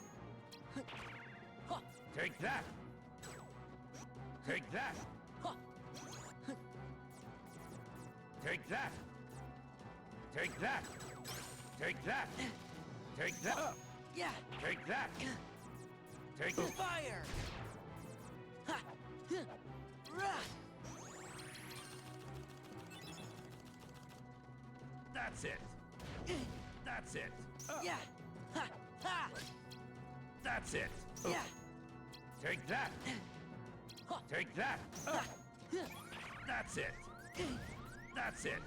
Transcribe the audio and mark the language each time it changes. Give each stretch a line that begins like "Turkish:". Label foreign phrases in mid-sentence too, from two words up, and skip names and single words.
English: Take that. Take that. Take that. Take that. Take that. Take that. Yeah. Take that. Take Fire. Ha. Rah. That's it. That's it. Yeah. Ha. Ha. That's it. Yeah. Take that. Take that. That's it. That's it.